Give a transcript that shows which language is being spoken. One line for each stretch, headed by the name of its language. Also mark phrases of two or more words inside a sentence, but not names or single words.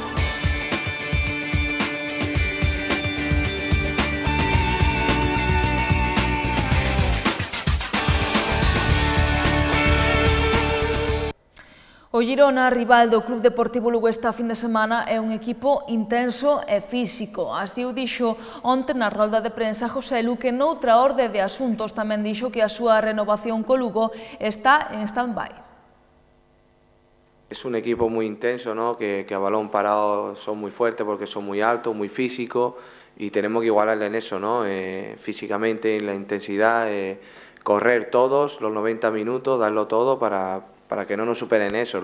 Galician: O Girona, rival do Club Deportivo Lugo esta fin de semana, é un equipo intenso e físico. Así o dixo onte na rolda de prensa José Lu, que noutra orde de asuntos tamén dixo que a súa renovación co Lugo está en stand-by.
Spanish: Es un equipo muy intenso, ¿no? que a balón parado son muy fuertes porque son muy altos, muy físicos, y tenemos que igualarle en eso, ¿no? Físicamente, en la intensidad, correr todos los 90 minutos, darlo todo para que no nos superen eso.